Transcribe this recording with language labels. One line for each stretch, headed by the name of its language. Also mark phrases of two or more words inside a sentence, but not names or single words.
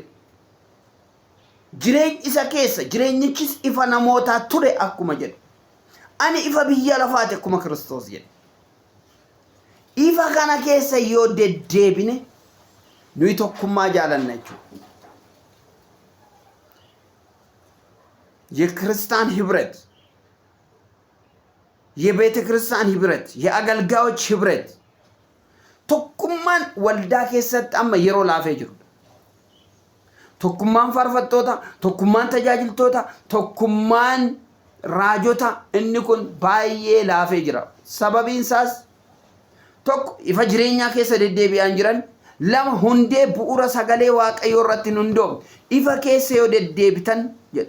Oromo: Jireenya isa keessa jireenyichis ifa namootaa ture akkuma jedhu. Ani ifa biyya lafaati akkuma Kiristoos jedhu. Ifa kana keessa yoo deddeebine nuyi tokkummaa jaalanna jechuudha.
Amharic: የክርስቲያን ህብረት የቤተ ክርስቲያን ህብረት የአገልጋዮች ህብረት
Oromo: tokkummaan waldaa keessatti amma yeroo laafee jiru. Tokkummaan faarfattoota, tokkummaan tajaajiltoota, tokkummaan raajota inni kun baay'ee laafee jira. Sababiin isaas tokko ifa jireenyaa keessa deddeebi'an jiran lama hundee bu'uura sagalee waaqayyoo irratti hundoofne ifa keessa yoo deddeebitan jedha.